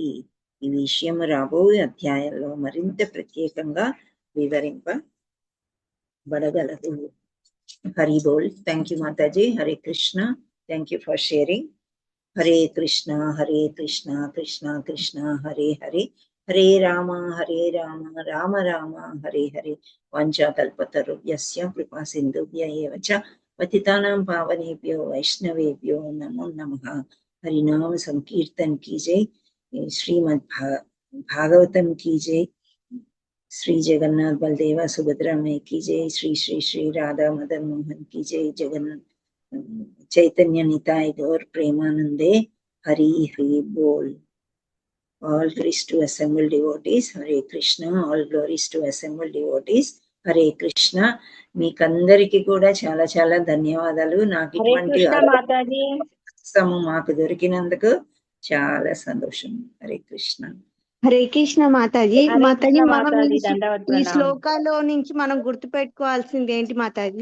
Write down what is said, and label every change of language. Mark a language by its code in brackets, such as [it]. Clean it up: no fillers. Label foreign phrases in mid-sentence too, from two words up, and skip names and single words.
[te] ఈ విషయం రాబోయే అధ్యాయంలో మరింత ప్రత్యేకంగా వివరింపబడగలదు. [sa] హరి బోల్. [en] thank you మాతాజీ. [sa] హరే కృష్ణ. [en] thank you for sharing. [sa] హరే కృష్ణ కృష్ణ కృష్ణ హరే హరే, హరే రామ రామ రామ హరే హరే. వాంఛాకల్పతరుభ్యస్య కృపా సింధుభ్య ఏవ చ పతితానాం పావనేభ్యో వైష్ణవేభ్యో నమో నమః. [hi] हरिनाम संकीर्तन की जय. श्रीमद् भागवतम की जय. श्री जगन्नाथ बलदेवा सुभद्रा में की जय. श्री श्री श्री राधा मदन मोहन की जय. जगन्नाथ चैतन्य निताय गौर प्रेमानंदे. हरि हरि बोल. [en] All glories to assembled devotees. [sa] Hare Krishna. [en] All glories to assembled devotees. [sa] హరే కృష్ణ. [te] మీకందరికి కూడా చాలా చాలా ధన్యవాదాలు. నాకు ఇటువంటి మాకు దొరికినందుకు చాలా సంతోషం. [sa] హరే కృష్ణ. హరే కృష్ణ మాతాజీ. [te] మాతాజీ మనం ఈ శ్లోకాలో నుంచి మనం గుర్తు పెట్టుకోవాల్సింది ఏంటి మాతాజీ?